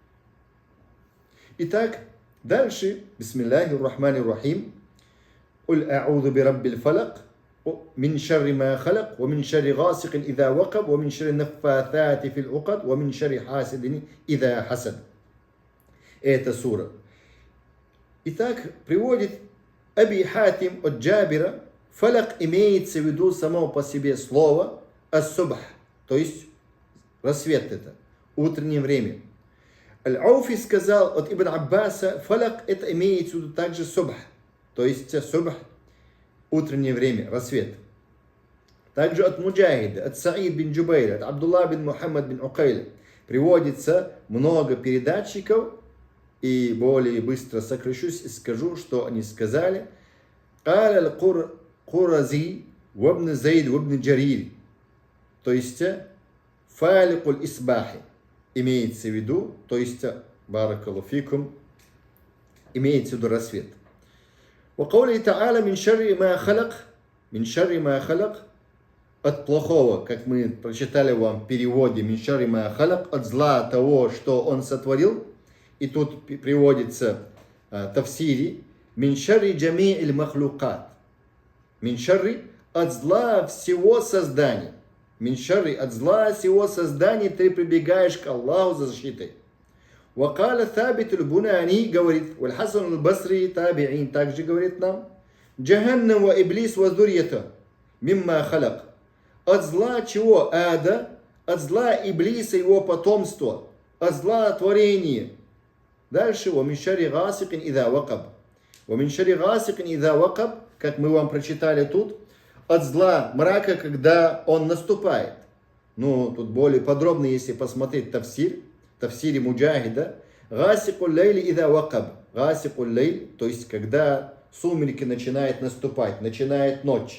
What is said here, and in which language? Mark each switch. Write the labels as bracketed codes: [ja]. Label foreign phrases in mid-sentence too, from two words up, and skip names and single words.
[ru] Итак, дальше, [ar] بسم الله الرحمن الرحيم قل أعوذ برب الفلق». من شر ما خلق ومن شر غاسق إذا وقب ومن شر النفاثات في العقد ومن شر حاسد إذا حسد. [ru] Это сура. Итак, приводит Аби Хатим от Джабира, фалак имеется в виду само по себе слово ас-субх, то есть рассвет это, утреннее время. Аль-Ауфи сказал от Ибн Аббаса, фалак это имеется в виду также субх, то есть субх, утреннее время, рассвет. Также от Муджахида, от Саид бин Джубайра, от Абдулла бин Мухаммад бин Укайля приводится много передатчиков, и более быстро сокращусь и скажу, что они сказали. [ar] قال القرظي وابن زيد وابن جرير». [ru] То есть, [ar] «فالق الإصباح» [ru] имеется в виду, то есть, [ar] «بارك الله فيكم», [ru] имеется в виду рассвет. [ar] وقوله تعالى من شر ما خلق, من شر ما خلق, [ru] от плохого, как мы прочитали вам в переводе, [ar] من شر ما خلق, [ru] от зла того, что он сотворил, и тут приводится тафсири, [ar] من شر جميع المخلوقات, من شر, [ru] от зла всего создания, [ar] من شر, [ru] от зла всего создания ты прибегаешь к Аллаху за защитой. Вакаля Табит аль-Бунани говорит, Валь-Хасан аль-Басри табиин также говорит нам, [ar] جهنم وإبليس وذريته مما خلق. [ru] От зла чего? Ада, от зла Иблиса его потомства, от зла творения. Дальше, [ar] ومن شر غاسق إذا وقب. ومن شر غاسق إذا وقب, [ru] как мы вам прочитали тут, от зла мрака, когда он наступает. Ну, тут более подробно, если посмотреть тафсире Муджахида, [ar] غاسق الليل إذا وقب. غاسق الليل, [ru] то есть когда сумерки начинают наступать, начинает ночь.